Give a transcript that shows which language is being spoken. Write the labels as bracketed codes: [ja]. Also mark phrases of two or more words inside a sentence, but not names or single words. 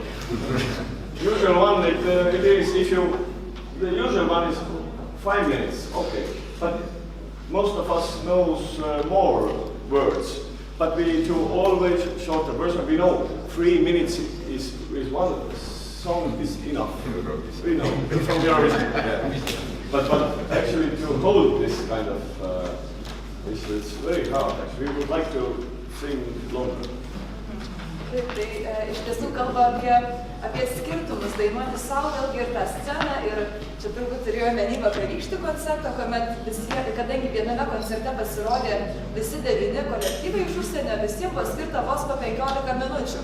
[en] Usual one it is the usual one is 5 minutes, okay, but most of us knows more words, but we do always shorter version. We know 3 minutes is one song is enough. We know from the origin. Yeah. But actually to hold this kind of it's very hard. Actually, we would like to sing longer. [lt] Tai iš tiesų kalba apie skirtumus, dainuoti savo vėlgi ir tą sceną, ir čia turbūt turėjo omeny vakarykštį koncertą, kuomet kadangi viename koncerte pasirodė visi 9 kolektyvai iš užsienio, visiems buvo skirta vos po 15 minučių.